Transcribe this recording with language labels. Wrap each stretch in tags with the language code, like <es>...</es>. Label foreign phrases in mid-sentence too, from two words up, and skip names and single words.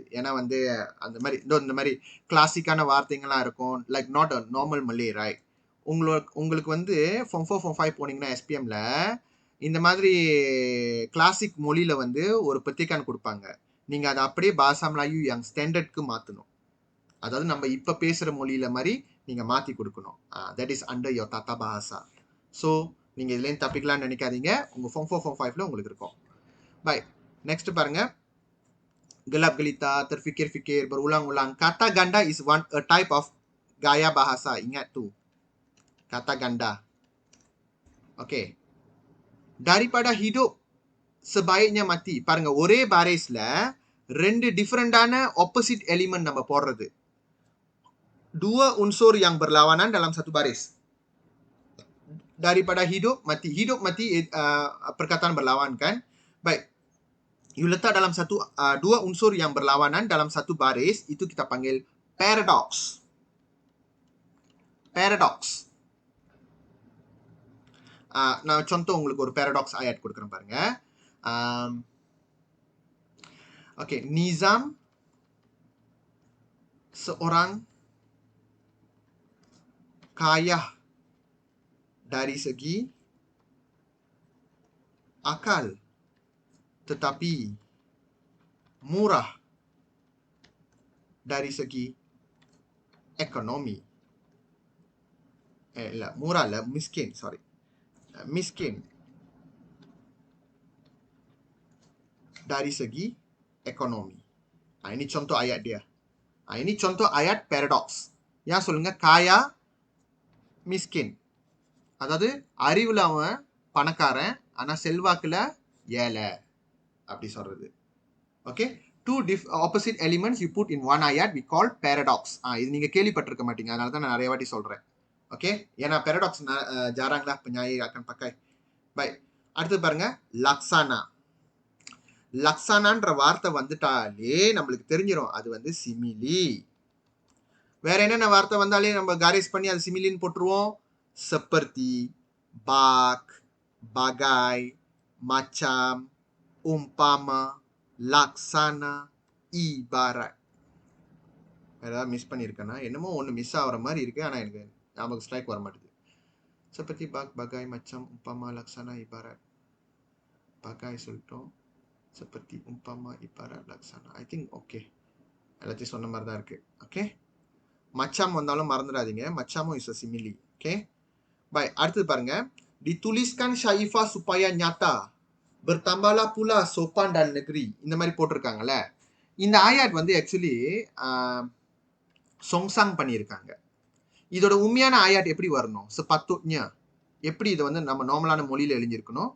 <ta>ஏன்னா வந்து அந்த மாதிரி இந்த மாதிரி கிளாசிக்கான வார்த்தைகள்லாம் இருக்கும்,</ta> <en>like not a normal Melayu, right?</en> <ta>உங்களுக்கு வந்து ஃபார்ம் 4 ஃபார்ம் 5 போனீங்கன்னா எஸ்பிஎம்ல இந்த மாதிரி கிளாசிக் மொழியில வந்து ஒரு பத்திரிக்கான் கொடுப்பாங்க. நீங்க அதை அப்படியே பாசாம்லாயு யங் ஸ்டாண்டர்ட்க்கு மாற்றணும். அதாவது நம்ம இப்போ பேசுகிற மொழியில மாதிரி நீங்க மாற்றி கொடுக்கணும்.</ta> <en>that is under your</en> <ta>தாத்தா பாசா. ஸோ நீங்க இதுலேருந்து தப்பிக்கலாம்னு நினைக்காதீங்க, உங்க ஃபார்ம் 4 ஃபார்ம் 5ல உங்களுக்கு இருக்கும். பை. நெக்ஸ்ட் பாருங்க,</ta> <ms>gelap gelita, terfikir-fikir, berulang-ulang.</ms> <en>Kata ganda is a type of</en> <ms>gaya bahasa. Ingat tu. Kata ganda. Okay. Daripada hidup sebaiknya mati.</ms> <ta>பாருங்க ஒரே பாரிஸ்ல ரெண்டு டிஃபரண்டான ஆப்போசிட் எலிமெண்ட் நம்ம போடுறது.</ta> <ms>Dua unsur yang berlawanan dalam satu baris. Daripada hidup mati. Hidup mati perkataan berlawan kan? Baik.</ms> <en>You letak</en> <ms>dalam dua unsur yang berlawanan dalam satu baris, itu kita panggil paradox. Paradox.</ms> <ta>Nah, contoh உங்களுக்கு ஒரு</ta> <ms>paradox ayat</ms> <ta>கொடுக்குறேன் பாருங்க.</ta> <ms>Okay, Nizam seorang kaya dari segi akal, tetapi murah dari segi ekonomi. Murah lah, miskin, sorry. Miskin dari segi ekonomi. Ini contoh ayat dia. Ini contoh ayat paradox. Yang சொல்லுங்க kaya, miskin.</ms> <ta>அதாவது அறிவுல அவன் பணக்காரன், ஆனா செல்வாக்குல ஏழை. அப்படி சொல்றது.</ta> <en>Okay? Two opposite elements you put in one ayat we call paradox.</en> <ta>இது நீங்க கேள்விப்பட்டிருக்க மாட்டீங்க. அதனால தான் நான் நிறைய வாட்டி சொல்றேன். Okay? ஏன்னா</ta> <ms>paradox jarang lah penyair akan pakai. Baik.</ms> <ta>அடுத்து பாருங்க</ta> <ms>laksana.</ms> <ta>லக்ஸானான்ற வார்த்தை வந்துட்டாலே நம்மளுக்கு தெரிஞ்சிடும் அது வந்து சிமிலி. வேற என்னென்ன வார்த்தை வந்தாலே நம்ம காரேஸ் பண்ணி அது சிமிலின்னு போட்டுருவோம்.</ta> <ms>seperti, bak, bagai, macam, umpama, laksana, ibarat.</ms> <ta>ஏதாவது மிஸ் பண்ணியிருக்கேன்னா என்னமோ ஒன்று மிஸ் ஆகிற மாதிரி இருக்கு, ஆனால் எனக்கு நமக்கு ஸ்ட்ரைக் வர மாட்டேது.</ta> <ms>seperti, bak, bagai, macam, umpama, laksana, ibarat.</ms> <ta>bagai சொல்லிட்டோம்.</ta> <ms>seperti, umpama, ibarat, laksana.</ms> <en>I think okay.</en> <ta>எல்லாத்தையும் சொன்ன மாதிரி தான் இருக்கு. ஓகே. மச்சாம் வந்தாலும் மறந்துடாதீங்க. மச்சாமும்</ta> <en>is a simile.</en> <ta>ஓகே.</ta> <ms>Baik,</ms> <ta>அடுத்தது பாருங்க.</ta> <ms>Dituliskan Syaifah supaya nyata. Bertambahlah pula sopan dan negeri.</ms> <ta>இந்த மாதிரி போட்டிருக்காங்கல்ல. இந்த ஆயாட் வந்து ஆக்சுவலி சொங்சாங் பண்ணியிருக்காங்க. இதோட உண்மையான ஆயாட் எப்படி வரணும்?</ta> <ms>sepatutnya.</ms> <ta>எப்படி இதை வந்து நம்ம நார்மலான மொழியில் எழுதியிருக்கணும்?</ta>